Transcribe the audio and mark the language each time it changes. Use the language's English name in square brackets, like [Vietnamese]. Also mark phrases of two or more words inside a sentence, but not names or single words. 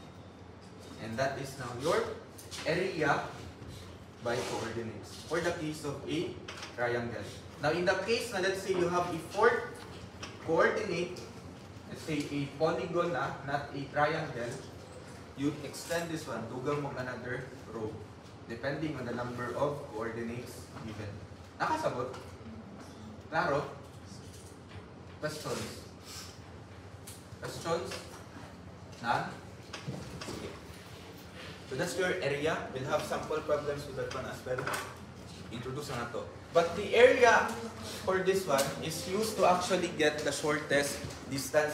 [English] And that is now your area by coordinates for the case of a triangle. Now in the case na let's say you have a fourth coordinate, let's say a polygon not a triangle, you extend this one, [Cebuano] dugang mo [English] another row, depending on the number of coordinates given. [Cebuano] Nakasabot? Klaro? [English] Questions? Questions? None? Sige. So that's your area. We'll have sample problems with that one as well. [Cebuano] Introduce na to. [English] But the area for this one is used to actually get the shortest distance.